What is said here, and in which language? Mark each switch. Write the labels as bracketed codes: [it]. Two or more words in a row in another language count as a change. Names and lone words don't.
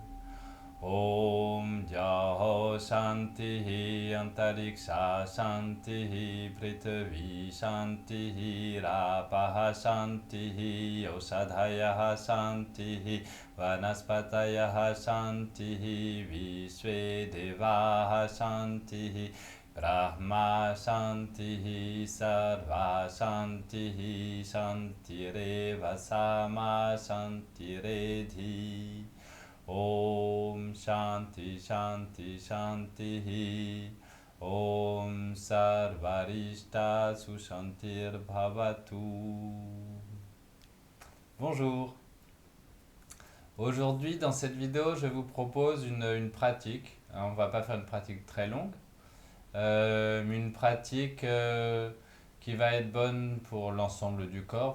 [sa] Om Jaho Shantihi Antariksha Shantihi Prithvi Shantihi Rapaha Shantihi Oshadhayaha Shantihi Vanaspatayaha Shantihi Vishve Devaha Shantihi Brahma Shantihi Sarva Shantihi Shantireva Sama Shantiredhi. Om Shanti Shanti Shanti Om Sarvarishta Sushantir Bhavatu. [fr] Bonjour. Aujourd'hui dans cette vidéo je vous propose une pratique. Alors, on va pas faire une pratique très longue, mais une pratique qui va être bonne pour l'ensemble du corps.